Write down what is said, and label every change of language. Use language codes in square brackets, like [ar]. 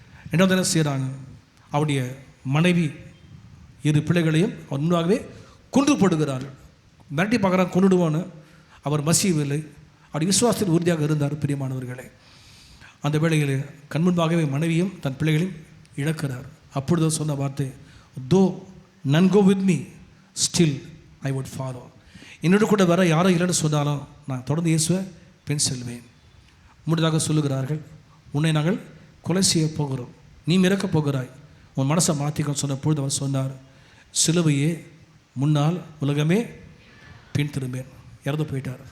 [ta] ரெண்டாவது என்ன செய்கிறாங்க, அவருடைய மனைவி 2 பிள்ளைகளையும் அவர் முன்னாகவே கொன்று போடுகிறார்கள். மிரட்டி பார்க்குறாங்க, கொண்டுடுவோன்னு. அவர் மசியவில்லை. அவருடைய விசுவாசத்தில் உறுதியாக இருந்தார். பிரியமானவர்களே, அந்த வேளையில் கண்முன்பாகவே மனைவியும் தன் பிள்ளைகளையும் இழக்கிறார். [en] அப்பொழுது சொன்ன வார்த்தை, though none go with me, still I would follow. [ta] என்னோட கூட வர யாரும் இல்லைன்னு சொன்னாலும் நான் தொடர்ந்து இயேசுவை பின் செல்வேன். முன்னதாக சொல்லுகிறார்கள், உன்னை நாங்கள் கொலை செய்ய போகிறோம், நீ இறக்கப் போகிறாய், உன் மனசை மாற்றிக்கன்னு சொன்ன பொழுது அவர் சொன்னார், சிலுவையே முன்னால் உலகமே பின் திரும்பேன். இறந்து போயிட்டார்.